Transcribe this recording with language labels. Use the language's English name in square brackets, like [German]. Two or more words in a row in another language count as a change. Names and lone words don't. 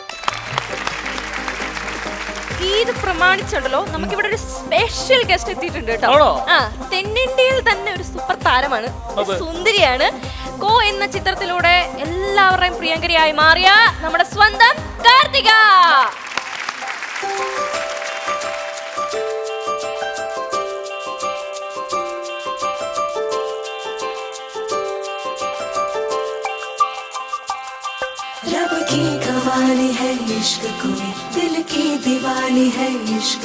[Malayalam] ഈദ് പ്രമാണിച്ചുണ്ടല്ലോ നമുക്കിവിടെ ഒരു സ്പെഷ്യൽ ഗസ്റ്റ് എത്തിയിട്ടുണ്ട് കേട്ടോ. തെന്നിന്ത്യയിൽ തന്നെ ഒരു സൂപ്പർ താരമാണ്, സുന്ദരിയാണ്. കോ എന്ന ചിത്രത്തിലൂടെ എല്ലാവരുടെയും പ്രിയങ്കരിയായി മാറിയ നമ്മുടെ സ്വന്തം കാർത്തിക. [Hindi] रब की कवाली है इश्क कोई, दिल की दीवानी है इश्क